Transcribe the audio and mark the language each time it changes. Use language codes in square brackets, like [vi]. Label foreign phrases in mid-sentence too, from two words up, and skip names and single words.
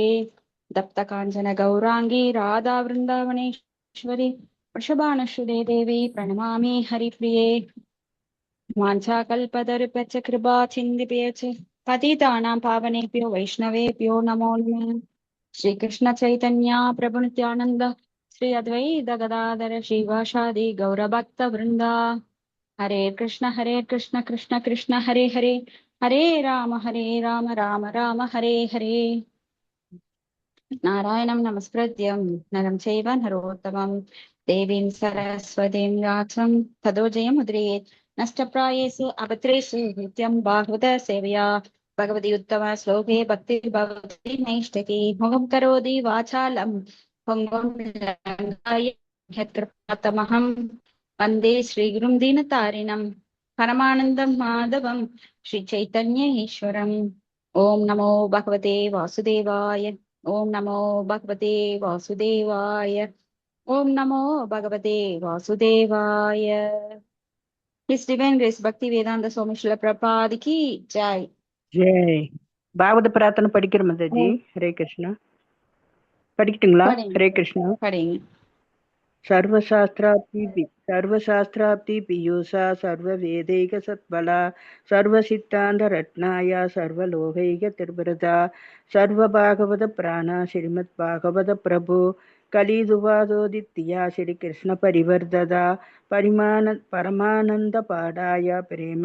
[sa] दत्त काञ्चन गौराङ्गी राधा वृन्दावनेश्वरी वृषभानुसुते देवी प्रणमामि हरिप्रिये। वाञ्छाकल्पतरुभ्यश्च कृपा चिन्तिभ्यश्च पतितानां पावनेभ्यो वैष्णवेभ्यो नमो नमः। श्रीकृष्ण चैतन्य प्रभु नित्यानंद श्री अद्वैत गदाधर श्रीवासादि गौरभक्त वृंदा। हरे कृष्ण कृष्ण कृष्ण हरे हरे हरे राम राम राम हरे हरे। नारायणं नमस्कृत्यं नरं चैव नरोत्तमं देवीं सरस्वतीं व्यासं ततो जयमुद्रयेत्। नष्टप्रायेषु अभद्रेषु नित्यं भागवत सेवया भगवती उत्तम श्लोके भक्तिर्भवति नैष्ठिकी मुखं करोति वाचालं पुंगं लङ्घाय यत्कृपातमहं वन्दे श्रीगुरुं दीनतारिणं परमानन्दं माधवं श्रीचैतन्य ईश्वरम्। ॐ नमो भगवते वासुदेवाय। ओम नमो भगवते वासुदेवाय। ओम नमो भगवते वासुदेवाय। [en] His Divine Grace Bhakti Vedanta Swami Srila Prabhupada [hi] की जय। [ta] ஜெய். பாகவத பிரார்த்தனை படிக்கிற மாதாஜி. [sa] हरे कृष्णा. [ta] படிக்கட்டுங்களா? [sa] हरे कृष्णा. सर्वशास्त्राब्धि पीयूषा सर्ववेदैक सत्बला सर्वसिद्धान्त रत्नाया सर्वलोकैक तिर्वरदा सर्वभागवत प्राणा श्रीमद्भागवत प्रभु कलिदुवादोदित्या श्रीकृष्ण परिवर्धदा परमानंद पादाय प्रेम